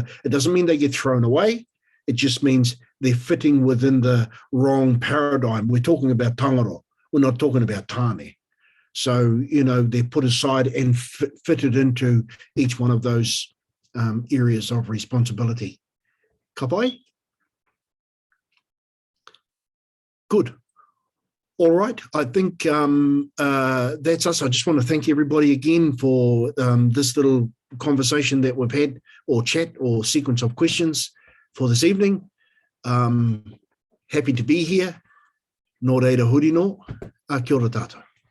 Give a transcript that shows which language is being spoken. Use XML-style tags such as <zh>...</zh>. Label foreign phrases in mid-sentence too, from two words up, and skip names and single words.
<en>It doesn't mean they get thrown away. It just means they're fitting within the wrong paradigm. We're talking about tangaro. We're not talking about tāne. So, they're put aside and fitted into each one of those areas of responsibility.</en> <mi>Ka pai?</mi> <en>Good. All right. I think that's us. I just want to thank everybody again for this little conversation that we've had, or chat, or sequence of questions for this evening. Happy to be here.</en> <mi>Nō reira huri nō. Kia ora tātou.</mi>